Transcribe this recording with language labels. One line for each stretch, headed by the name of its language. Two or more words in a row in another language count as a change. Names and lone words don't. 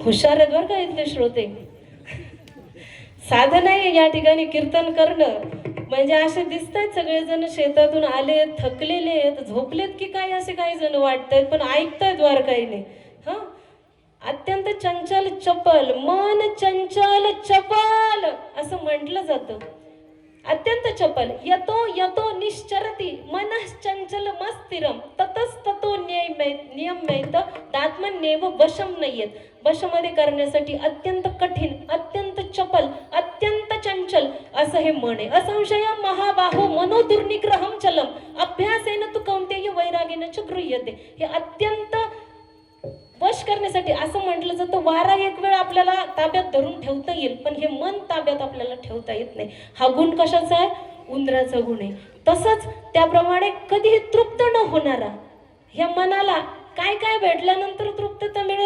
Marathi: हुशार आहेत बरं का इथले श्रोते. साधन आहे या ठिकाणी कीर्तन करणं म्हणजे असे दिसत आहेत सगळेजण शेतातून आले, थकलेले आहेत, झोपलेत की काय असे काही जण वाटतायत, पण ऐकतायत द्वारकाईने. हा, अत्यंत चंचल चपल, मन चंचल चपल असं म्हटलं जातं. अत्यंत चपल.
Sanskrit: यतो यतो निश्चरती मनः चंचल मस्थिरम ततस्ततो नियम्यैत दात्मन्येव वशम नयेत.
Marathi: वशमध्ये करण्यासाठी अत्यंत कठीण, अत्यंत चपल, अत्यंत चंचल असं हे मन आहे.
Sanskrit: असंशय महाबाहो मनोदुर्निग्रहम चलम अभ्यासेन तु कौंतेय वैरागेन च गृह्यते.
Marathi: हे अत्यंत वश करण्यासाठी असं म्हटलं जातं. वारा एक वेळ आपल्याला ताब्यात धरून ठेवता येईल, पण हे मन ताब्यात आपल्याला ठेवता येत नाही. हा गुण कशाचा आहे? उंदराचा गुण आहे. तसंच त्याप्रमाणे कधीही तृप्त न होणारा ह्या मनाला काय काय भेटल्यानंतर तृप्तता मिळेल?